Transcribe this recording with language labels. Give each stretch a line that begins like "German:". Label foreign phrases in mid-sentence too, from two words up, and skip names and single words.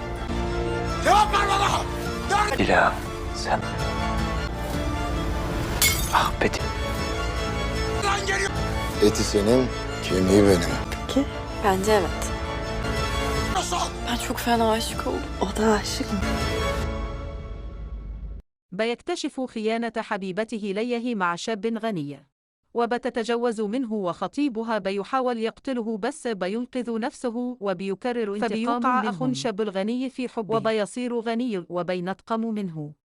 Turkish: Dila, sen... Ah be Eti senin, kemiği benim. Ki bence evet. Ben çok fena aşık oldum. O da aşık mı?
Arabic: بيكتشف خيانة حبيبته ليه مع شاب غني وبتتجوز منه وخطيبها بيحاول يقتله بس بينقذ نفسه وبيكرر انتقام فبيوقع أخ شاب الغني في حبه وبيصير غني وبينتقم منه